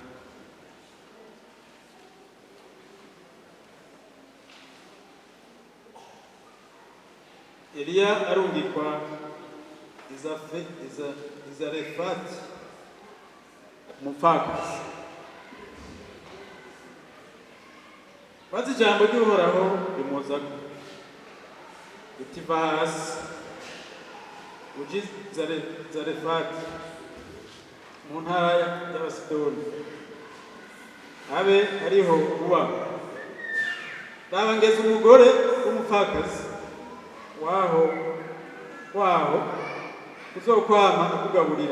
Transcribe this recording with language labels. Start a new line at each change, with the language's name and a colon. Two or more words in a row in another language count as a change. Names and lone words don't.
Rundi: Eliya arungikwa Izarefati umupfakazi, maze ijambo ry'Uhoraho rimuzako riti va hasi uje Zarefati mu ntara y'Abasidoni, abe ariho uba. Raba ngeze umugore w'umupfakazi waho uzokwama akugaburira.